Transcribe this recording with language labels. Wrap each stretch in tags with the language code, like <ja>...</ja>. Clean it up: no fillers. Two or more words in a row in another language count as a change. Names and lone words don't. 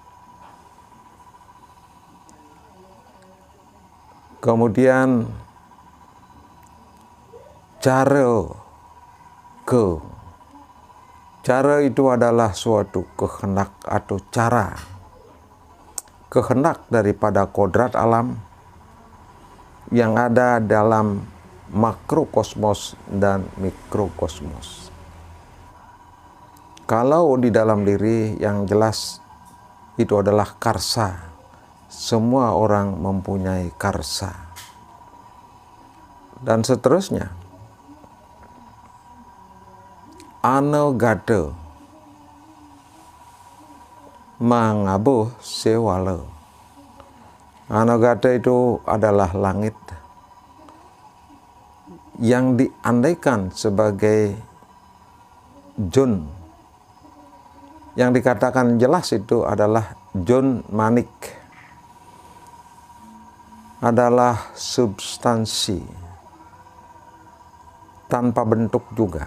<id>Kemudian cara itu adalah suatu kehendak atau cara, kehendak daripada kodrat alam yang ada dalam makrokosmos dan mikrokosmos. Kalau di dalam diri yang jelas itu adalah karsa. Semua orang mempunyai karsa. Dan seterusnya. Ane gade mangabo sewale. Ane gade itu adalah langit yang diandaikan sebagai jun. Yang dikatakan jelas itu adalah jun manik, adalah substansi tanpa bentuk juga.</id>